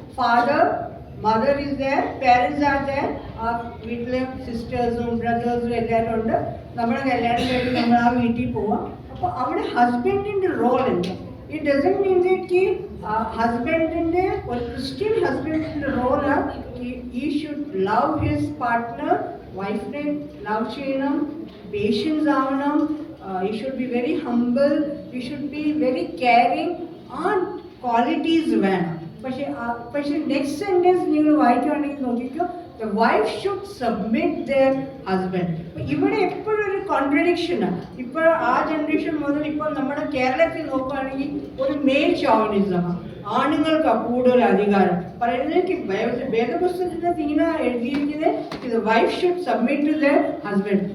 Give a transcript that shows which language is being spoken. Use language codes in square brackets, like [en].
[en] father mother is there, parents are there, [ml] ആ വീട്ടിലെ സിസ്റ്റേഴ്സും ബ്രദേഴ്സും എല്ലാവരും ഉണ്ട്. നമ്മുടെ കല്യാണം കഴിഞ്ഞ് നമ്മൾ ആ വീട്ടിൽ പോവാം. അപ്പോൾ അവിടെ ഹസ്ബൻഡിൻ്റെ റോൾ എന്താ? [en] it doesn't mean that [ml] ഹസ്ബൻഡിൻ്റെ ഒരു ക്രിസ്ത്യൻ ഹസ്ബൻഡിൻ്റെ റോള് [en] ഈ should love his partner. [ml] വൈഫിനെ ലവ് ചെയ്യണം, പേഷ്യൻസ് ആവണം, [en] he should be very humble, he should be very caring. [ml] ആ ക്വാളിറ്റീസ് വേണം. പക്ഷേ നെക്സ്റ്റ് സെൻറ്റൻസ് നിങ്ങൾ വായിക്കുകയാണെങ്കിൽ നോക്കിക്കോ, [en] the wife should submit their husband. [ml] ഇവിടെ എപ്പോഴും ഒരു കോൺട്രഡിക്ഷനാണ്. ഇപ്പോൾ ആ ജനറേഷൻ മുതൽ ഇപ്പോൾ നമ്മുടെ കേരളത്തിൽ നോക്കുകയാണെങ്കിൽ ഒരു മെയിൽ ഷോവിനിസമാണ്. ആണുങ്ങൾക്ക് കൂടുതൽ അധികാരം പറയുന്നത്. വേദപുസ്തകത്തിനകത്ത് ഇങ്ങനെ എഴുതിയിരിക്കുന്നത് [en] Wife should submit to their husband.